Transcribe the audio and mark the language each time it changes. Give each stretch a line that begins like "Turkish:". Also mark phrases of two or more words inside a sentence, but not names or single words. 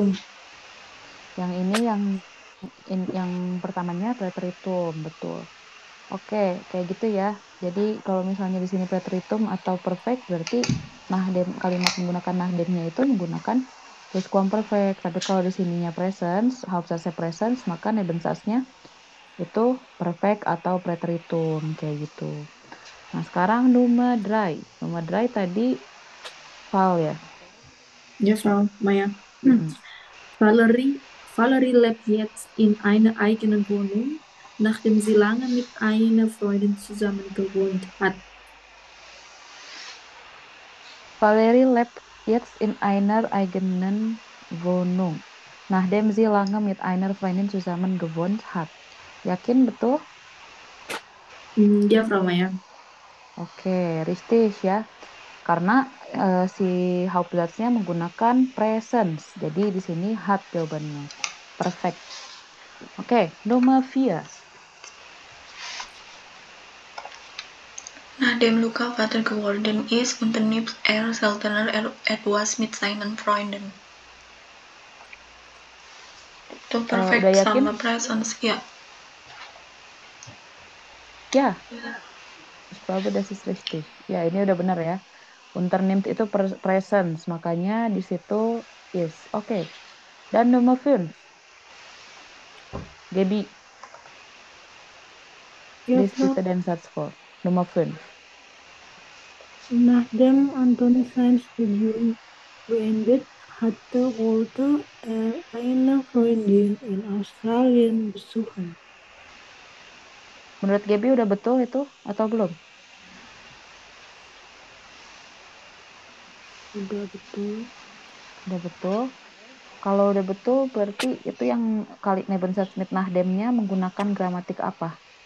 Indonesian: Yang ini yang pertamanya preteritum, betul. Oke, kayak gitu ya. Jadi kalau misalnya di sini preteritum atau perfect berarti kalimat menggunakan nahdemnya itu menggunakan pluskuamperfekt. Tapi kalau di sininya presence, Hauptsatznya presence, maka Nebensatznya itu perfect atau preteritum kayak gitu. Nah, sekarang Nummer 3. Nummer 3 tadi Val ya. Ya,
German: Frau Maya. Mm-mm. Valerie lebt jetzt in einer eigenen Wohnung, nachdem sie lange mit einer Freundin zusammen gewohnt hat. Valerie lebt jetzt in einer eigenen Wohnung, nachdem sie lange mit einer Freundin zusammen gewohnt hat.
Indonesian: Yakin betul? Ya, Frau Maya. Oke, richtig ya. Karena si Hauptsatznya menggunakan presence. Jadi di sini hat jawabannya. Perfect. Oke,
German: Nummer 4. Nachdem Luca Vater geworden ist, unternimmt seltener etwas mit seinen Freunden.
Indonesian: Itu perfect udah yakin? sama presence, ya. Ya,
German: ich glaube, das ist richtig.
Indonesian: Ya, ini udah benar ya. Unternimmt itu presence, makanya di situ is. Oke. Dan nomor 5. Gaby,
German: Ja,
English: please
German: Frau. bitte den Satz vor. Nummer 5. Nachdem Anthony sein Studium beendet hatte, wollte eine Freundin in Australien besuchen.
Indonesian: Menurut Gaby udah betul itu atau belum? Udah betul. Udah betul. Kalau udah betul berarti itu yang kali
German: Nebensatz mit
Indonesian: Nachdemnya menggunakan gramatik apa?